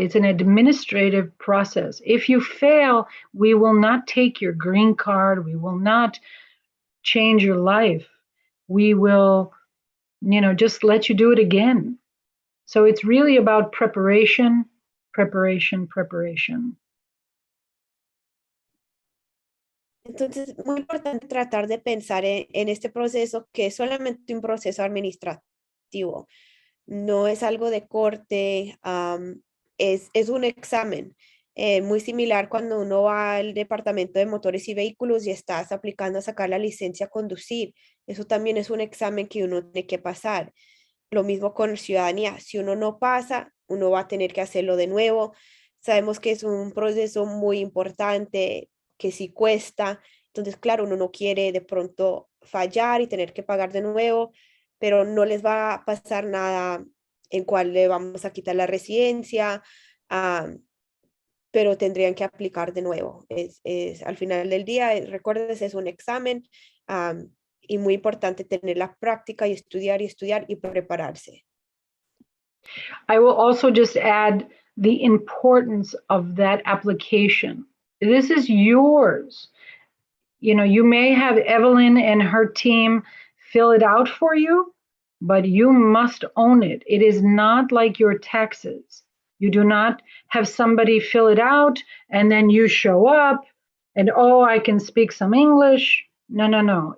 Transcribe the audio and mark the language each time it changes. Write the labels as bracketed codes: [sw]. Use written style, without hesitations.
[en] It's an administrative process. If you fail, we will not take your green card. We will not change your life. We will, you know, just let you do it again. So it's really about preparation, preparation, preparation. [es] Entonces, muy importante tratar de pensar en este proceso que es solamente un proceso administrativo. No es algo de corte, es un examen muy similar cuando uno va al departamento de motores y vehículos y estás aplicando a sacar la licencia a conducir. Eso también es un examen que uno tiene que pasar. Lo mismo con ciudadanía. Si uno no pasa, uno va a tener que hacerlo de nuevo. Sabemos que es un proceso muy importante, que sí cuesta. Entonces, claro, uno no quiere de pronto fallar y tener que pagar de nuevo, pero no les va a pasar nada en cual le vamos a quitar la residencia, pero tendrían que aplicar de nuevo. Al final del día, recuerden, es un examen y muy importante tener la práctica y estudiar y prepararse. [en] I will also just add the importance of that application. This is yours. You know, you may have Evelyn and her team fill it out for you, but you must own it. It is not like your taxes. You do not have somebody fill it out and then you show up and, oh, I can speak some English. No.